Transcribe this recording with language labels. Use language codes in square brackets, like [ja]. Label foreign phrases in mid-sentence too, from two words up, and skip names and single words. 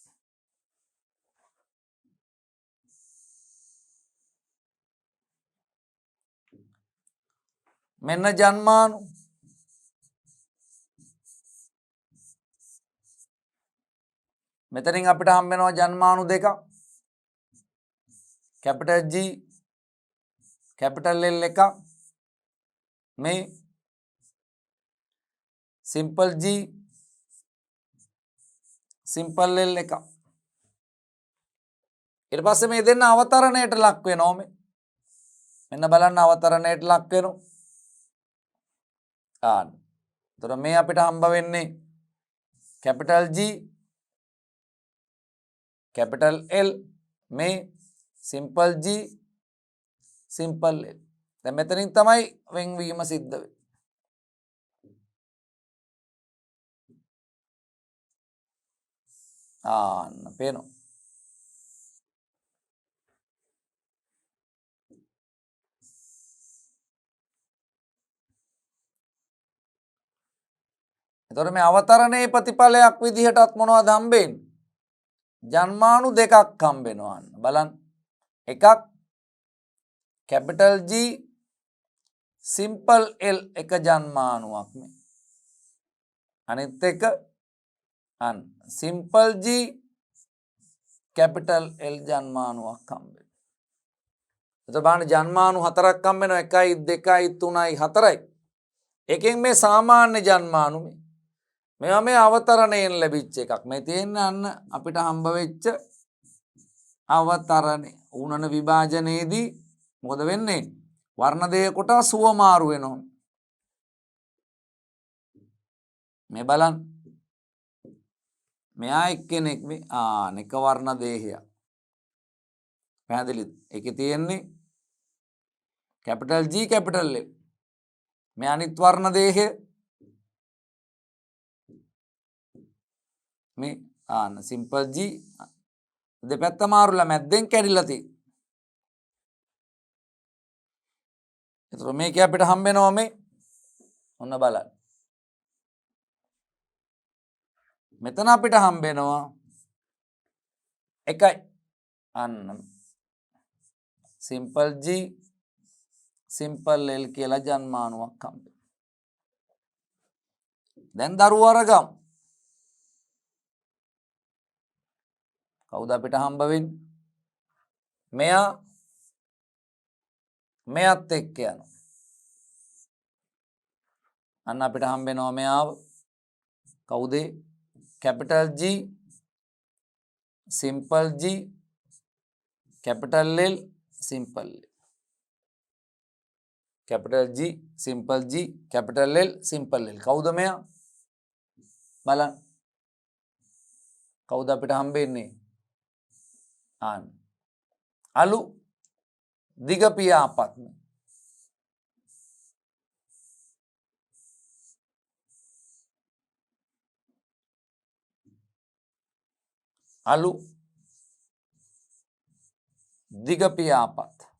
[si] මෙන්න ජන්මානු. මෙතනින් අපිට හම්බ වෙනවා ජන්මානු දෙකක්. [en] capital G capital L [si] එකක් මේ [en] simple G simple L [si] එකක් ඊට පස්සේ මේ දෙන්න අවතරණයට ලක් වෙනවා මේ මෙන්න බලන්න අවතරණයට ලක් වෙනවා එතකොට මේ අපිට හම්බ වෙන්නේ [en] capital G capital L [si] මේ [en] simple G simple L [si] දැන් මෙතනින් තමයි වෙන්වීම සිද්ධ වෙන්නේ පේනවා එතකොට මේ අවතරණයේ ප්‍රතිඵලයක් විදිහටත් මොනවද හම්බෙන්නේ? ජන්මානු දෙකක් හම්බෙනවා බලන්න. එකක් [en] capital G simple L [si] එක ජන්මානුවක් මේ. අනිත් එක [en] simple G capital L [si] ජන්මානුවක් හම්බෙනවා. එතකොට බලන්න ජන්මානු හතරක් හම්බෙනවා 1 2 3 4යි. එකෙන් මේ සාමාන්‍ය ජන්මානු මේවා මේ අවතරණයෙන් ලැබිච්ච එකක්. මේ තියෙන්නේ අන්න අපිට හම්බ වෙච්ච අවතරණය. උනන විභාජනයේදී මොකද වෙන්නේ? වර්ණ දෙක කොටස් සුවමාරු වෙනවා. මේ බලන්න. මෙයා එක්කෙනෙක් මේ එක වර්ණ දේහයක්. පැහැදිලිද? ඒකේ තියෙන්නේ [en] capital G capital L. [si] මේ අනිත් වර්ණ දේහය මේ [en] simple G [si] දෙපැත්ත මාරුලා මැද්දෙන් කැඩිලා තියෙන්නේ. එතකොට මේක අපිට හම්බ වෙනවා මේ ඔන්න බලන්න. මෙතන අපිට හම්බ වෙනවා එකයි [en] simple G simple L [si] කියලා ජන්මානුවක් හම්බ වෙනවා. දැන් දරුවෝ අරගමු. කවුද අපිට හම්බ වෙන්නේ? මෙයා මෙයත් එක්ක යනවා. අන්න අපිට හම්බ වෙනවා මෙයාව. කවුද? [en] capital G simple G capital L simple L. capital G simple G capital L simple L. [si] කවුද මෙයා? බලන්න. කවුද අපිට හම්බෙන්නේ? අලු දිග පියාපත්. අලු දිග පියාපත්.